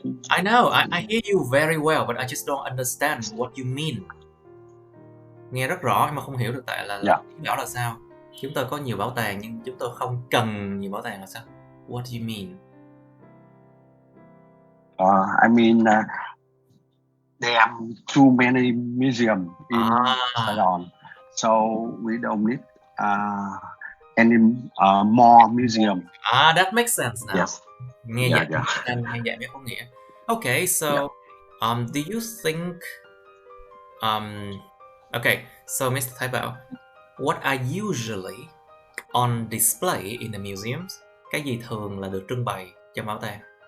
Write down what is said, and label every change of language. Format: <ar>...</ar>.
<en>I know, I hear you very well, but I just don't understand what you mean.</en> <vi>Nghe rất rõ nhưng mà không hiểu được tại là bảo là sao. Chúng tôi có nhiều bảo tàng nhưng chúng tôi không cần nhiều bảo tàng là sao?</vi> <en>What do you mean? I mean there are too many museums in Saigon, so we don't need any more museum. That makes sense now. Yes.</en> <vi>Nghe vậy mới có nghĩa.</vi> <en>Okay, so do you think okay, so Mr. Thái Bảo, what are usually on display in the museums?</en> <vi>Cái gì thường là được trưng bày trong bảo tàng?</vi>